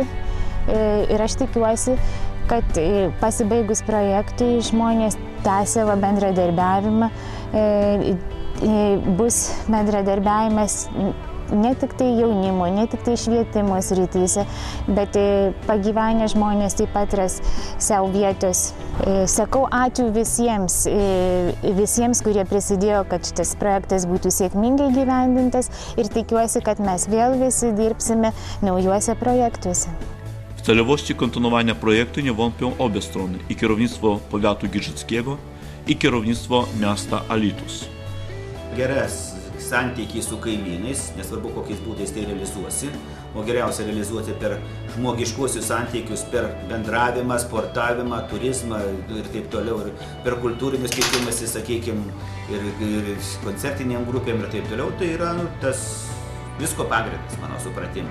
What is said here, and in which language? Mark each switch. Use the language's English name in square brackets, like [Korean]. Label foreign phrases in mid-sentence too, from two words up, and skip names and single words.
[Lithuanian] Ir aš tikiuosi, kad pasibaigus projektui žmonės tęs savo bendradarbiavimą, bus bendradarbiavimas ne tik tai jaunimo, ne tik tai švietimo srityse, bet pagyvenę žmonės taip pat ras savo vietos. Sakau ačiū visiems, kurie prisidėjo, kad šitas projektas būtų sėkmingai gyvendintas, ir tikiuosi, kad mes vėl visi dirbsime naujuose projektuose. [Polish] W celowości kontynuowania projektu nie wątpią obie strony, i kierownictwo powiatu giżyckiego, i kierownictwo miasta Alytus. [Lithuanian] Geras santykiai su kaimynais, nesvarbu kokiais būdais tai realizuosi, o geriausia realizuoti per žmogiškuosius santykius, per bendravimą, sportavimą, turizmą ir taip toliau, ir per kultūrinius keitimus, sakykime, ir koncertiniam grupėm ir taip toliau, tai yra tas visko pagrindas, mano supratimu.